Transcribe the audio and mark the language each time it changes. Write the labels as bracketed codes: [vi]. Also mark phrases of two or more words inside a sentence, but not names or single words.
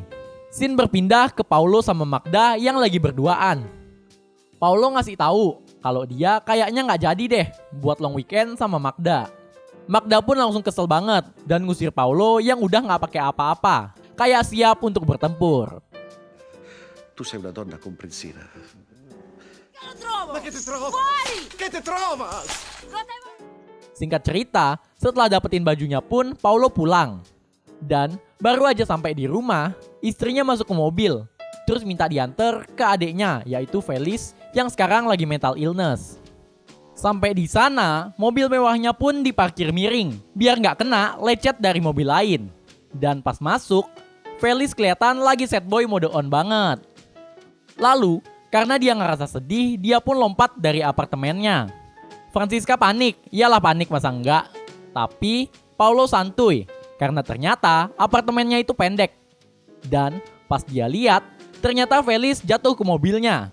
[id] Scene berpindah ke Paolo sama Magda yang lagi berduaan. Paolo ngasih tahu kalau dia kayaknya nggak jadi deh buat [en] long weekend [id] sama Magda. Magda pun langsung kesel banget dan ngusir Paolo yang udah nggak pakai apa-apa, kayak siap untuk bertempur. [it] Tu sei una donna comprensiva. Lo trovo! Ma che ti trovo? Fuori! Che ti trova? [id] Singkat cerita, setelah dapetin bajunya pun, Paulo pulang. Dan baru aja sampai di rumah, istrinya masuk ke mobil, terus minta diantar ke adiknya, yaitu Felis, yang sekarang lagi [en] mental illness. [id] Sampai di sana, mobil mewahnya pun diparkir miring, biar nggak kena lecet dari mobil lain. Dan pas masuk, Felis kelihatan lagi [en] sad boy mode on [id] banget. Lalu, karena dia ngerasa sedih, dia pun lompat dari apartemennya. Francisca panik, iyalah panik masa enggak. Tapi Paulo santuy, karena ternyata apartemennya itu pendek. Dan pas dia lihat, ternyata Felis jatuh ke mobilnya.